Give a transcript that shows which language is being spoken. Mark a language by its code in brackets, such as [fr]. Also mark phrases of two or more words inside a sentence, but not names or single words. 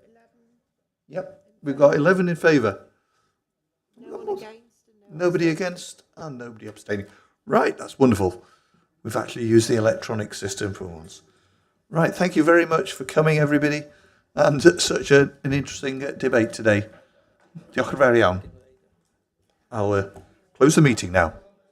[en] Yep, we've got 11 in favour. No one against. Nobody against, and nobody abstaining. Right, that's wonderful. We've actually used the electronic system for once. Right, thank you very much for coming, everybody, and such an interesting debate today. [cy] Diolch yn fawr iawn. [en] I'll close the meeting now.